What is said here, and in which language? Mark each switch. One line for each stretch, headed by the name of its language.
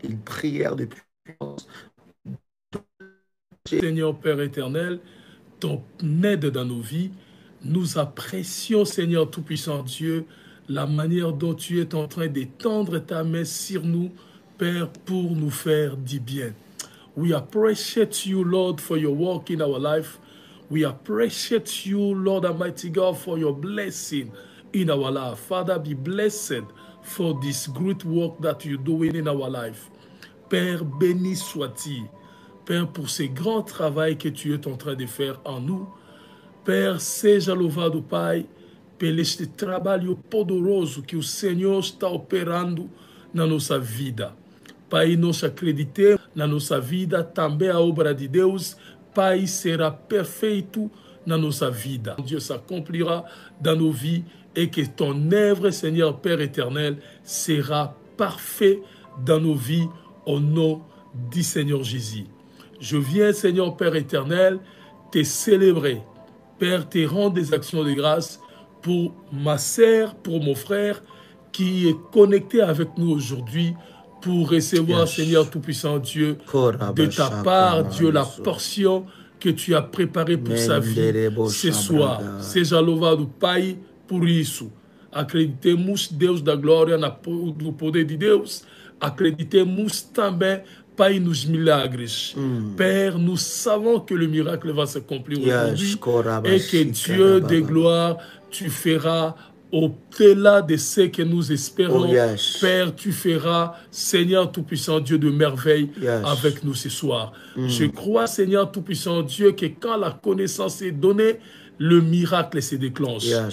French: Une prière de puissance. Seigneur Père éternel, ton aide dans nos vies. Nous apprécions, Seigneur Tout-Puissant Dieu, la manière dont tu es en train d'étendre ta main sur nous, Père, pour nous faire du bien.
English: We appreciate you, Lord, for your work in our life. We appreciate you, Lord Almighty God, for your blessing in our life. Father, be blessed for this great work that you're doing in our life.
French: Père, béni sois-tu. Père, pour ce grand travail que tu es en train de faire en nous.
Portuguese: Père, seja louvado, Pai, pelo este trabalho poderoso que o Senhor está operando na nossa vida. Pai, nós acreditamos na nossa vida, também a obra de Deus, Pai, será perfeito na nossa vida.
French: Dieu s'accomplira dans nos vies et que ton œuvre, Seigneur Père éternel, sera parfait dans nos vies au nom du Seigneur Jésus. Je viens, Seigneur Père éternel, te célébrer. Père, te rendre des actions de grâce pour ma sœur, pour mon frère qui est connecté avec nous aujourd'hui pour recevoir, Seigneur Tout-Puissant Dieu, de ta part, Dieu, la portion que tu as préparée pour sa vie ce soir.
Portuguese: Seja louvado, Pai, por isso. Acreditemos, Deus da glória, no poder de Deus. Acreditemos também, Pai, nos milagres.
French: Père, nous savons que le miracle va s'accomplir aujourd'hui et que Dieu de gloire, tu feras au-delà de ce que nous espérons. Père, tu feras, Seigneur Tout-Puissant Dieu, de merveilles avec nous ce soir. Je crois, Seigneur Tout-Puissant Dieu, que quand la connaissance est donnée, le miracle se déclenche.